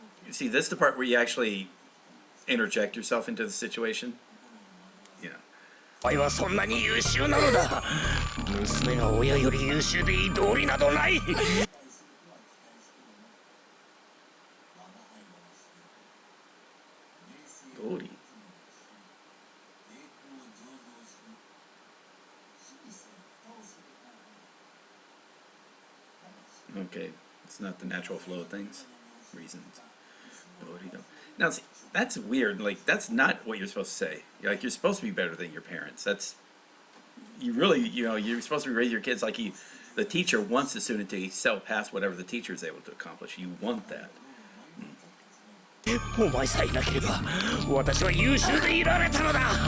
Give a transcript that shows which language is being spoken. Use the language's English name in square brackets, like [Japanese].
[English] See, this is the part where you actually interject yourself into the situation. Yeah. [Japanese] お前はそんなに優秀なのだ。娘が親より優秀でいい道理などない。道理。 [English] Okay, it's not the natural flow of things. Reasons. Now, see, that's weird. Like, that's not what you're supposed to say. Like, you're supposed to be better than your parents. That's, you really, you're supposed to raise your kids like the teacher wants the student to excel past whatever the teacher is able to accomplish. You want that. [Japanese] お前さえいなければ私は優秀でいられたのだ。